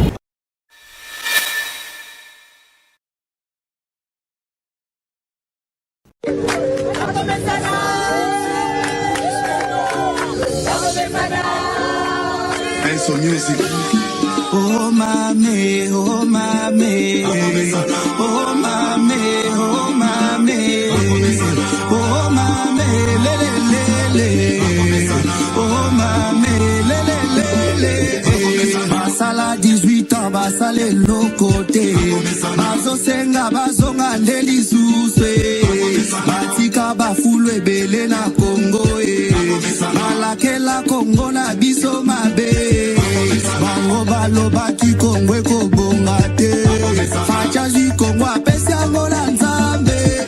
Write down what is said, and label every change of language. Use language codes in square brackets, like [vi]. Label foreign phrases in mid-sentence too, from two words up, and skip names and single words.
[en] So music. [ln] Oh mame, oh mame, oh mame, oh mame, oh mame, le le le le, oh mame, le le le le. Basala 18 ans, basale lokote, bazo senga bazonga ndeli suswe, batika bafulwe bele na Congo balakela Congo na biso mabe. Bango baloba ki Kongwe kobonga te, fachazi Kongo apesi yango na Nzambe.